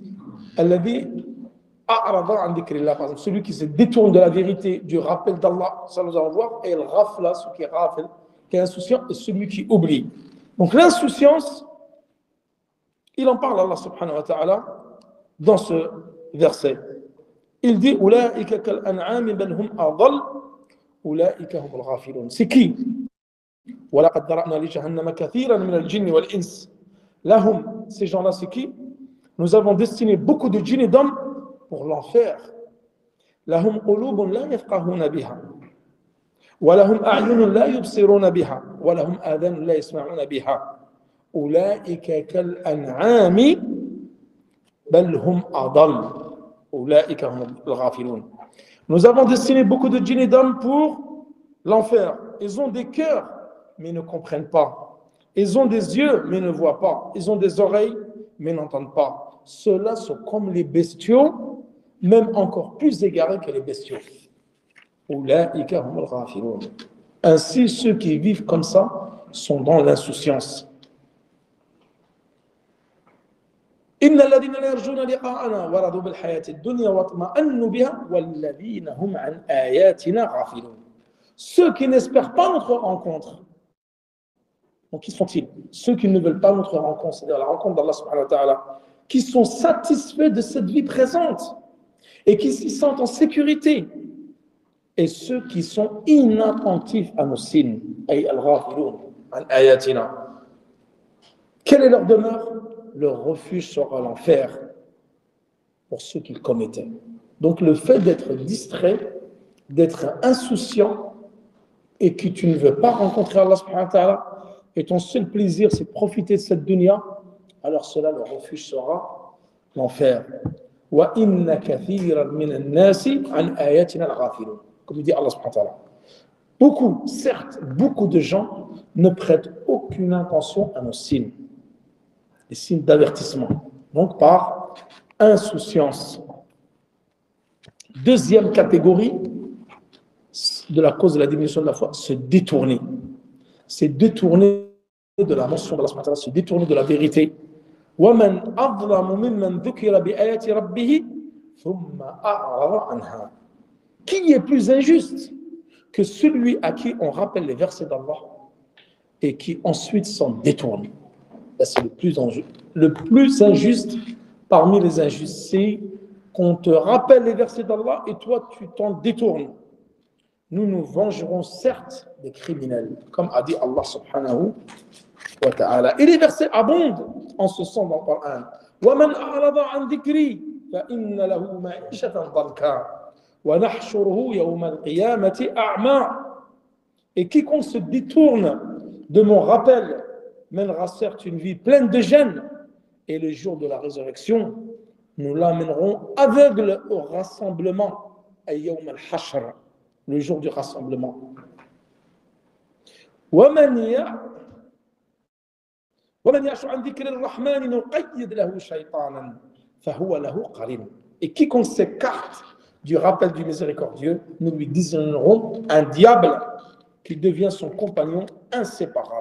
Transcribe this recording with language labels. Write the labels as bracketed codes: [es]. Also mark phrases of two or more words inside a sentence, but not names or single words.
[fr] Celui qui se détourne de la vérité, du rappel d'Allah, ça nous allons voir, et al-ghafla, celui qui est ghafil, qui est insouciant, et celui qui oublie. Donc l'insouciance, il en parle Allah [ar] سبحانه وتعالى [fr] dans ce verset. Il dit [ar] أولئك كالأنعام بل هم أضل أولئك هم الغافلون. [fr] C'est qui? [ar] ولقد ذرأنا لجهنم كثيرا من الجن والإنس. Lahum, [fr] ces gens-là, c'est qui? Nous avons destiné beaucoup de djinns et d'hommes pour l'enfer. [ar] لهم قلوب لا يفقهون بها. ولهم أعين لا يبصرون بها. ولهم آذان لا يسمعون بها أولئك كالأنعام بل هم أضل. [fr] Nous avons destiné beaucoup de djinns et d'hommes pour l'enfer. Ils ont des cœurs, mais ils ne comprennent pas. Ils ont des yeux, mais ne voient pas. Ils ont des oreilles, mais n'entendent pas. Ceux-là sont comme les bestiaux, même encore plus égarés que les bestiaux. Ainsi, ceux qui vivent comme ça sont dans l'insouciance. [ar] إن الذين لا يرجون لقاءنا ورضوا بالحياة الدنيا واطمأنوا بها والذين هم عن آياتنا غافلون. [fr] Ceux qui n'espèrent pas notre rencontre. Donc qui sont-ils? Ceux qui ne veulent pas notre rencontre, c'est-à-dire la rencontre d'Allah [ar] سبحانه وتعالى, [fr] qui sont satisfaits de cette vie présente et qui s'y sentent en sécurité. Et ceux qui sont inattentifs à nos signes, [ar] أي الغافلون عن آياتنا. [fr] Quelle est leur demeure? Leur refuge sera l'enfer pour ceux qu'ils commettaient. Donc le fait d'être distrait, d'être insouciant et que tu ne veux pas rencontrer Allah [ar] سبحانه وتعالى [fr] et ton seul plaisir c'est profiter de cette dunya, alors cela, le refuge sera l'enfer. [ar] وإن كثيرا من الناس عن آياتنا الغافلون. [fr] Comme dit Allah [ar] سبحانه وتعالى. [fr] Beaucoup, certes, beaucoup de gens ne prêtent aucune attention à nos signes. Les signes d'avertissement, donc par insouciance. Deuxième catégorie de la cause de la diminution de la foi, se détourner. C'est détourner de la mention de Allah, se détourner de la vérité. [ar] وَمَنْ أَظْلَمُ مِمَّنْ ذُكِرَ بِآيَاتِ رَبِّهِ ثُمَّ أَعْرَضَ عَنْهَا. [fr] Qui est plus injuste que celui à qui on rappelle les versets d'Allah et qui ensuite s'en détourne? C'est le plus injuste parmi les injustes, c'est qu'on te rappelle les versets d'Allah et toi tu t'en détournes. Nous nous vengerons certes des criminels, comme a dit Allah [ar] سبحانه وتعالى. [fr] Et les versets abondent en ce sens dans le Coran. [ar] وَمَنْ أَعْرَضَ عَنْ ذِكْرِي فَإِنَّ لَهُ مَعِيشَةً ضَنْكًا وَنَحْشُرُهُ يَوْمَ الْقِيَامَةِ أَعْمَى. [fr] Et quiconque se détourne de mon rappel, mènera certes une vie pleine de gêne, et le jour de la résurrection, nous l'amènerons aveugle au rassemblement, [ar] يوم الحشر, [fr] le jour du rassemblement. [ar] ومن يعش عن ذكر الرحمن نقيد له شيطانا فهو له قرين. [fr] Et quiconque s'écarte du rappel du miséricordieux, nous lui désignerons un diable qui devient son compagnon inséparable.